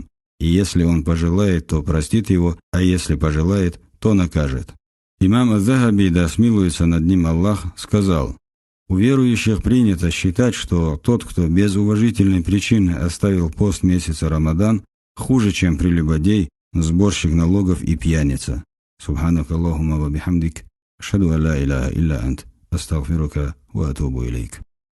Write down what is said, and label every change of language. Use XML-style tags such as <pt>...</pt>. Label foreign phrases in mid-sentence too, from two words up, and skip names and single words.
<ru>И если он пожелает, то простит его, а если пожелает, то накажет. Имам Аз-Захаби, да смилуется над ним Аллах, сказал: у верующих принято считать, что тот, кто без уважительной причины оставил пост месяца Рамадан, хуже, чем прелюбодей, сборщик налогов и пьяница.</ru> <ar>سبحانك اللهم وبحمدك، أشهد أن لا إله إلا أنت، أستغفرك وأتوب إليك.</ar>